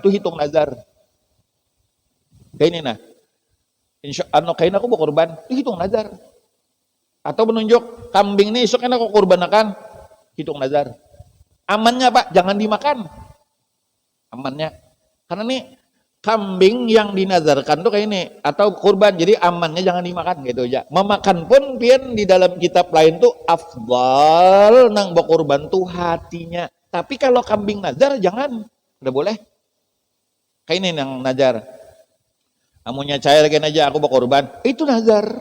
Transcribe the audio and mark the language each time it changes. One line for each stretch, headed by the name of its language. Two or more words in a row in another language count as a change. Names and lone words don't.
Indonesian: Itu hitung nazar. Kayak ini nah. Kain aku berkurban. Itu hitung nazar. Atau menunjuk, kambing ini esok aku kurbanakan. Hitung nazar. Amannya Pak, jangan dimakan. Amannya. Karena nih kambing yang dinazarkan tuh kayak ini atau kurban, jadi amannya jangan dimakan gitu aja.
Banjar: Memakan pun pian di dalam kitab lain tuh afdal nang berkurban tuh hatinya.
Indonesian: Tapi kalau kambing nazar jangan, udah boleh.
Banjar: Kayak ini nang nazar. Amunnya cair kayak aja aku berkurban, itu nazar.